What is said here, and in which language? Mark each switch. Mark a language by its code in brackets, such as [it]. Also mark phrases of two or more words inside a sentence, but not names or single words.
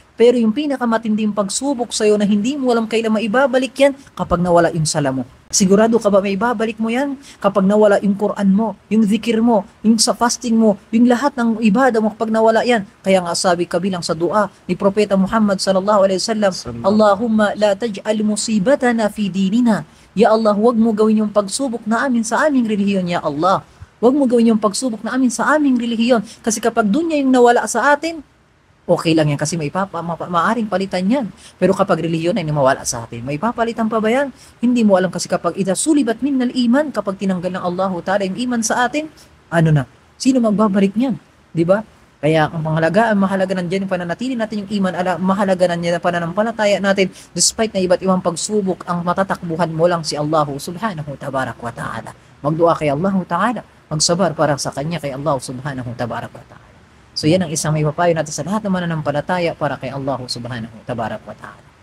[tl] Pero yung pinakamatinding pagsubok sa'yo na hindi mo alam kailan maibabalik yan, kapag nawala yung sala mo. Sigurado ka ba maibabalik mo yan? Kapag nawala yung Quran mo, yung zikir mo, yung sa fasting mo, yung lahat ng ibada mo kapag nawala yan. Kaya nga sabi kabilang sa dua ni Propeta Muhammad [ar] صلى الله عليه وسلم, اللهم لا تجعل مصيبتنا في ديننا. [tl] Ya Allah, huwag mo gawin yung pagsubok na amin sa aming relihiyon, ya Allah. Huwag mo gawin yung pagsubok na amin sa aming relihiyon. Kasi kapag dunya yung nawala sa atin, okay lang yan kasi maaring palitan yan. Pero kapag relihiyon ay mawala sa atin, may papalitan pa ba yan? Hindi mo alam kasi kapag [ar] إذا سلبت من الإيمان, [tl] kapag tinanggal ng Allah Ta'ala yung iman sa atin, ano na? Sino magbabalik niyan? Di ba? Kaya ang mahalaga nandiyan yung pananatili natin yung iman, mahalaga nandiyan ang pananampalataya natin despite na iba't ibang pagsubok, ang matatakbuhan mo lang si Allah [ar] سبحانه وتعالى. [tl] Magdua kay Allah Ta'ala, magsabar para sa Kanya kay Allah [ar] سبحانه وتعالى. [tl] So yan ang isang may papayo natin sa lahat ng mananampalataya para kay Allah [ar] سبحانه وتعالى.